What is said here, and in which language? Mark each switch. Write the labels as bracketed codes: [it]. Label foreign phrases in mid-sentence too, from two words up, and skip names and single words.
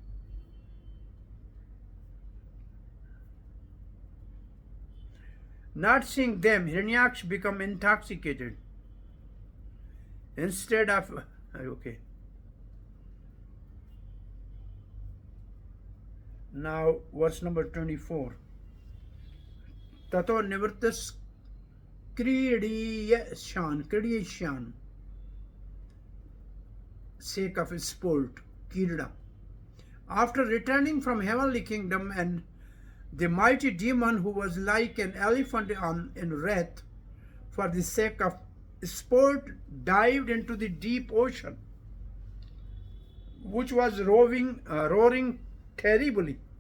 [en] Not seeing them, Hiranyaksha became intoxicated. Instead of, okay. Now, verse number 24. [sa] Tato nivritas Kridiyashan, [en] sake of his sport, Kirida. After returning from heavenly kingdom, and the mighty demon who was like an elephant in wrath for the sake of sport dived into the deep ocean, which was roaring terribly.